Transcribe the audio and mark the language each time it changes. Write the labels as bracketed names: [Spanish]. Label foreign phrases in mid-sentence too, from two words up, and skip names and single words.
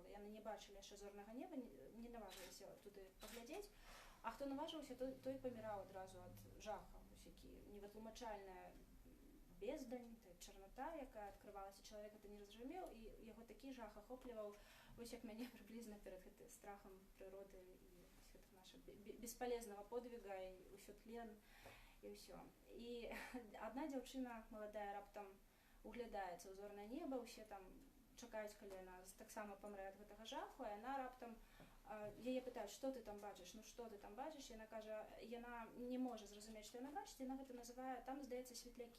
[Belarusian] Яны не бачылі яшчэ зорнага неба, не наважваліся туды паглядзець, а хто наважыўся, той паміраў адразу ад жаха, які невытлумачальная бездань, чарната, якая адкрывалася, чалавек гэта не разумеў, і яго такі жах ахопліваў, вось як мяне прыблізна перад гэтым страхам прыроды і [Russian] нашего бесполезного подвига, [Belarusian] и ўсё тлен, и ўсё. І адна дзяўчына маладая раптам углядаецца ў зорнае неба, усе там чакаюць, калі яна таксама памрэ ад гэтага жаху, і яна раптам, яе пытаюць, што ты там бачыш, што ты там бачыш, яна кажа, яна не можа зразумець, што яна бачыць, яна гэта называе, там, здаецца, светлякі.